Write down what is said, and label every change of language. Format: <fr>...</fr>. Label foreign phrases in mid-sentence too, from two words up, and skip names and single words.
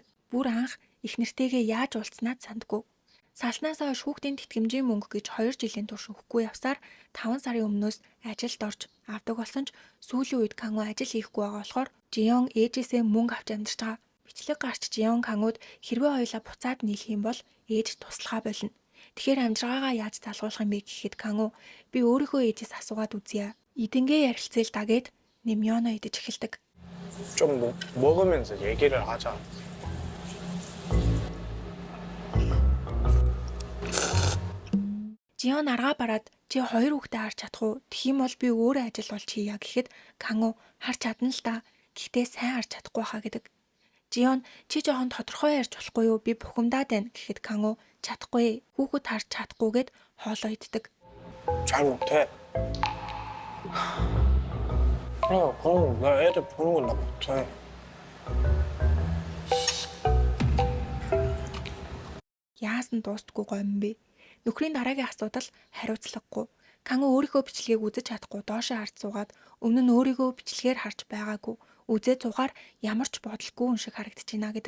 <mn>Бүр анх эхнэртэйгээ яаж уулзснаад сандгүй. Салснаас хойш хүүхдийн тэтгэмжийн мөнгө гэж 2 жилийн турш өгөхгүй явсаар 5 сарын өмнөөс ажилд орж авдаг болсон ч сүүлийн үед Кангу ажил хийхгүй байгаа болохоор Жион ээжээсээ мөнгө авч амьдарч байгаа. Бичлэг гарч Жион Кангуд хэрвээ хоёулаа буцаад нийлэх юм бол ээж туслахаа болно. Тэгэхээр амжиргаагаа яаж залгуулах юм бэ гэхэд Кангу би өөрийнхөө ээжээс асуугаад үзье. Эдэнгээ ярилцээл дагээд Нэмёно идэж эхэлдэг.</mn> <ko>좀 먹으면서 얘기를 하자.</ko> <mn>Жион аргаа бараад чи 2 хүүхдээ харж чадах уу? Тэгэх юм бол би өөрөө ажил болж хийя гэхэд Кангу харж чадна л да. Гэхдээ сайн харж чадахгүй хаа гэдэг. Жион чи жоохон тодорхой ярьж болохгүй юу? Би бухимдаад байна гэхэд Кангу чадахгүй. Хүүхэд харж чадахгүйгээд хоолоо иддэг.</mn> <ko>잘 못해. 그럼 나 애들 보는 건 나 못해.</ko> <mn>Яасан дуустдаггүй гоё юм бэ? Нөхрийн дараагийн асуудал хариуцлагагүй. Кангу өөрийнхөө бичлэгийг үзэж чадахгүй доошоо харж суугаад өмнө нь өөрийгөө бичлэгээр харж байгаагүй. Үзээ цугаар ямар ч бодолгүй хүн шиг харагдаж байна гэдэг.</mn>